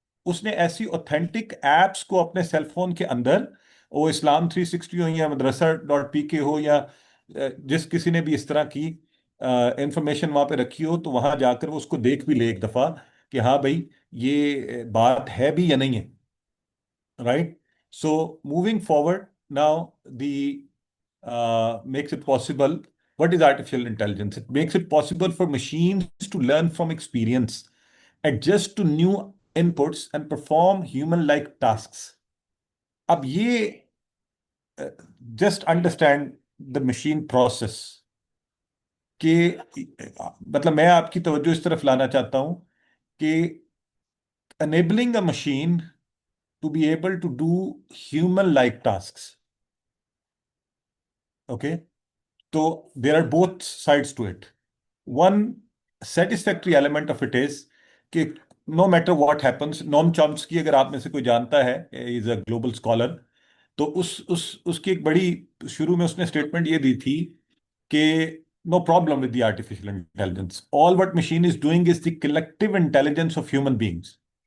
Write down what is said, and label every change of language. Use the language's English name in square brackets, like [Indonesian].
[Urdu] اس نے ایسی authentic apps کو اپنے سیل فون کے اندر، وہ اسلام 360 ہو یا مدرسہ.pk ہو یا جس کسی نے بھی اس طرح کی انفارمیشن وہاں پہ رکھی ہو، تو وہاں جا کر وہ اس کو دیکھ بھی لے ایک دفعہ کہ ہاں بھائی یہ بات ہے بھی یا نہیں ہے. [English] Right? So moving forward now the makes it possible What is artificial intelligence? It makes it possible for machines to learn from experience, adjust to new inputs, and perform human-like tasks. [Urdu] अब ये [English] just understand the machine process [Urdu] कि मतलब मैं आपकी तवज्जो इस तरफ लाना चाहता हूं कि [English] enabling a machine to be able to do human-like tasks. Okay? So there are both sides to it. One satisfactory element of it is [Urdu] कि [English] no matter what happens, Noam Chomsky [Urdu] अगर आप में से कोई जानता है, [English] is a global scholar, [Urdu] तो उस उसकी एक बड़ी शुरू में उसने स्टेटमेंट ये दी थी कि [English] No problem with the artificial intelligence, all what machine is doing is the collective intelligence of human beings.